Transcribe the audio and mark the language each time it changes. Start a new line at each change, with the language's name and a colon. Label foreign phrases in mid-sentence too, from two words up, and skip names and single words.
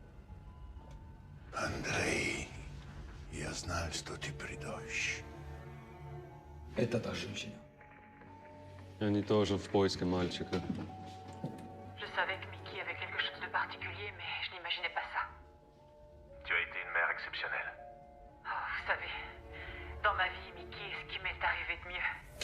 Russian: Андрей, я знаю, что ты придешь. Это та женщина. Они тоже в поиске мальчика.
French: Je savais que Mickey avait quelque chose de particulier, mais je n'imaginais pas ça. Tu as été une mère exceptionnelle. Oh, vous savez, dans ma vie, Mickey est ce qui m'est arrivé de mieux.